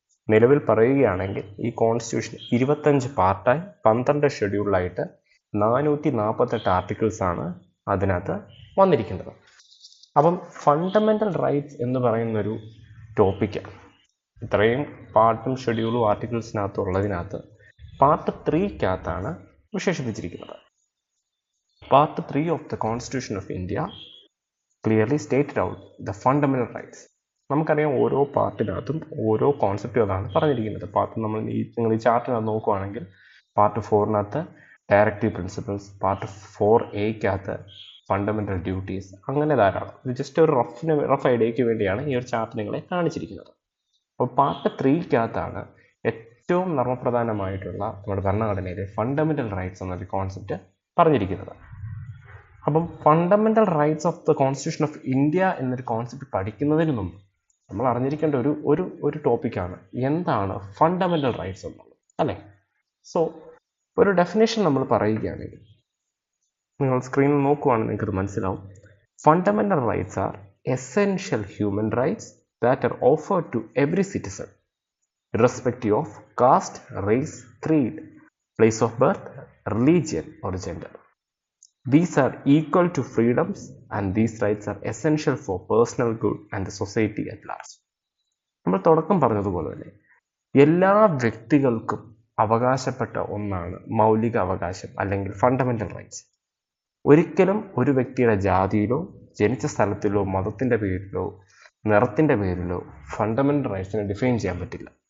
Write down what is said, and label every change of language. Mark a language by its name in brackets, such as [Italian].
[Malayalam] നിലവിൽ പറയുകയാണെങ്കിൽ ഈ കോൺസ്റ്റിറ്റ്യൂഷൻ 25 പാർട്ടായി 12 ഷെഡ്യൂളായിട്ട് 448 ആർട്ടിക്കിൾസാണ് അതിനകത്ത് വന്നിരിക്കുന്നത്. അപ്പം ഫണ്ടമെൻ്റൽ റൈറ്റ്സ് എന്ന് പറയുന്നൊരു ടോപ്പിക്കാണ്. ഇത്രയും പാർട്ടും ഷെഡ്യൂളും ആർട്ടിക്കിൾസിനകത്തുള്ളതിനകത്ത് part 3 വിശേഷിപ്പിച്ചിരിക്കുന്നത്. [English] Part 3 of the Constitution of India clearly stated out the fundamental rights. [Malayalam] നമുക്കറിയാം, ഓരോ പാർട്ടിനകത്തും ഓരോ കോൺസെപ്റ്റുകളാണ് പറഞ്ഞിരിക്കുന്നത്. നിങ്ങൾ ഈ ചാർട്ടിനകത്ത് നോക്കുകയാണെങ്കിൽ part 4 directive principles, part 4A fundamental duties, അങ്ങനെ ധാരാളം. ഇത് ജസ്റ്റ് ഒരു റഫ് ഐഡിയയ്ക്ക് വേണ്ടിയാണ് ഈ ഒരു ചാർട്ട് നിങ്ങളെ കാണിച്ചിരിക്കുന്നത്. അപ്പോൾ പാർട്ട് 3 ഏറ്റവും നർമ്മപ്രധാനമായിട്ടുള്ള നമ്മുടെ ഭരണഘടനയിലെ ഫണ്ടമെൻ്റൽ റൈറ്റ്സ് എന്നൊരു കോൺസെപ്റ്റ് പറഞ്ഞിരിക്കുന്നത്. അപ്പം fundamental rights of the constitution of India എന്നൊരു കോൺസെപ്റ്റ് പഠിക്കുന്നതിന് മുമ്പ് നമ്മൾ അറിഞ്ഞിരിക്കേണ്ട ഒരു ടോപ്പിക്കാണ് എന്താണ് ഫണ്ടമെൻ്റൽ റൈറ്റ്സ് എന്നുള്ളത്, അല്ലേ? സോ ഒരു ഡെഫിനേഷൻ നമ്മൾ പറയുകയാണെങ്കിൽ, നിങ്ങൾ സ്ക്രീനിൽ നോക്കുവാണെങ്കിൽ നിങ്ങൾക്കത് മനസ്സിലാവും. [English] Fundamental rights are essential human rights that are offered to every citizen irrespective of caste, race, creed, place of birth, religion or gender. These are equal to freedoms and these rights are essential for personal good and the society at large. [Malayalam] നമ്മൾ തുടക്കം പറഞ്ഞതുപോലെ തന്നെ എല്ലാ വ്യക്തികൾക്കും അവകാശപ്പെട്ട ഒന്നാണ് മൗലിക അവകാശം, അല്ലെങ്കിൽ ഫണ്ടമെൻ്റൽ റൈറ്റ്സ്. ഒരിക്കലും ഒരു വ്യക്തിയുടെ ജാതിയിലോ ജനിച്ച സ്ഥലത്തിലോ മതത്തിൻ്റെ പേരിലോ നിറത്തിൻ്റെ പേരിലോ ഫണ്ടമെൻ്റൽ റൈറ്റ്സിനെ ഡിഫൈൻ ചെയ്യാൻ പറ്റില്ല.